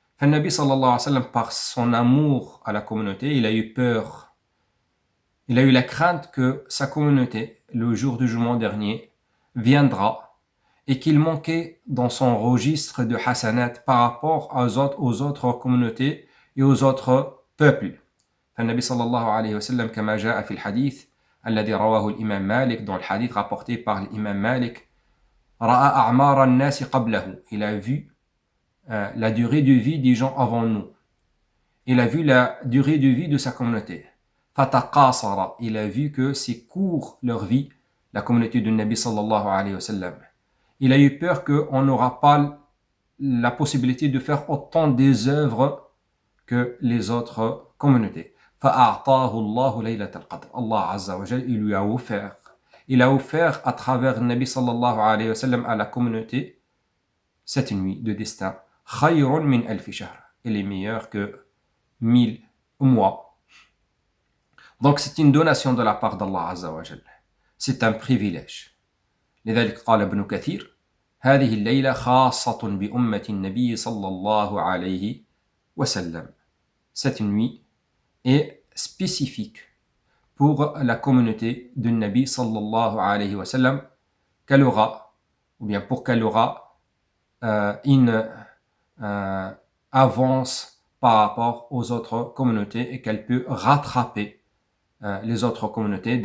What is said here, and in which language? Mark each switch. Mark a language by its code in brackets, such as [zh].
[fr] Nabi sallallahu alayhi wa sallam, par son amour à la communauté, il a eu peur. Il a eu la crainte que sa communauté, le jour du jugement dernier, viendra et qu'il manquait dans son registre de hasanat par rapport aux autres communautés et aux autres peuples. [ar] النبي صلى الله عليه وسلم كما جاء في الحديث الذي رواه الإمام مالك, [fr] dans le hadith rapporté par l'imam Malik, [ar] رأى أعمار الناس قبله. [fr] Il a vu la durée de vie des gens avant nous. Il a vu la durée de vie de sa communauté. [ar] فتقاصر. [fr] Il a vu que c'est court leur vie, la communauté du Nabi sallallahu alayhi wa sallam. Il a eu peur qu'on n'aura pas la possibilité de faire autant des œuvres que les autres communautés. [ar] فأعطاه الله ليلة القدر. [fr] Allah Azza wa Jal, il lui a offert. Il a offert à travers le Nabi sallallahu alayhi wa sallam à la communauté cette nuit de destin. [ar] خير من ألف شهر. [fr] Elle est meilleure que 1000 mois. Donc c'est une donation de la part d'Allah Azza wa Jal. C'est un privilège. [ar] لذلك قال ابن كثير هذه الليلة خاصة بأمة النبي صلى الله عليه وسلم. [fr] Cette nuit est spécifique pour la communauté du Nabi sallallahu alayhi wa sallam, qu'elle aura, ou bien pour qu'elle aura une avance par rapport aux autres communautés et qu'elle peut rattraper les autres communautés.